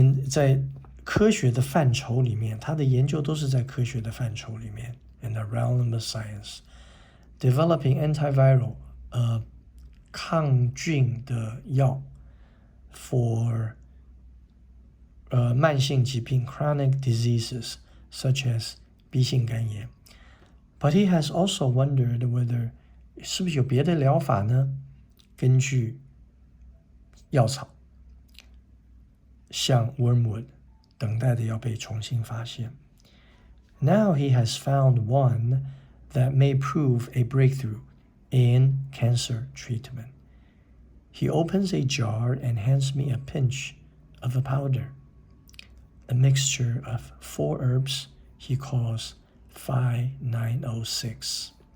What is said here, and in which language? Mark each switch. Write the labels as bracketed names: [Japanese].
[Chinese] 在科学的范畴里面，他的研究都是在科学的范畴里面 [English] in the realm of science. Developing antiviral, [Chinese] 抗菌的药 [English] for [Chinese] 慢性疾病 [English] chronic diseases such as B 型肝炎. But he has also wondered whether [Chinese] 是不是有别的疗法呢？根据药草，像 wormwood 等待的要被重新发现。 [English] Now he has found one that may prove a breakthrough in cancer treatment. He opens a jar and hands me a pinch of a powder, a mixture of 4 herbs he calls 5906.